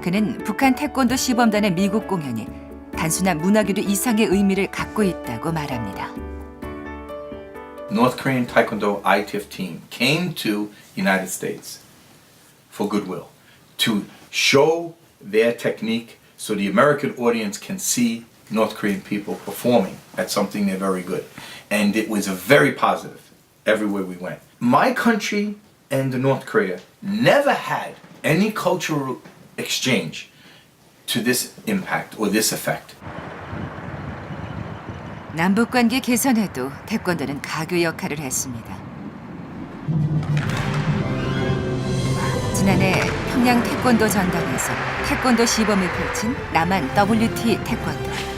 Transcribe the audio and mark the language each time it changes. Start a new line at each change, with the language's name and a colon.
Korean: 그는 북한 태권도 시범단의 미국 공연이 단순한 문화교류 이상의 의미를 갖고 있다고 말합니다.
English: North Korean Taekwondo ITF team came to United States for goodwill, to show their technique so the American audience can see North Korean people performing at something they're very good. And it was a very positive everywhere we went. My country and North Korea never had any cultural exchange to this impact or this effect.
Korean: 남북관계 개선에도 태권도는 가교 역할을 했습니다. 지난해 평양 태권도 전당에서 태권도 시범을 펼친 남한 WT 태권도.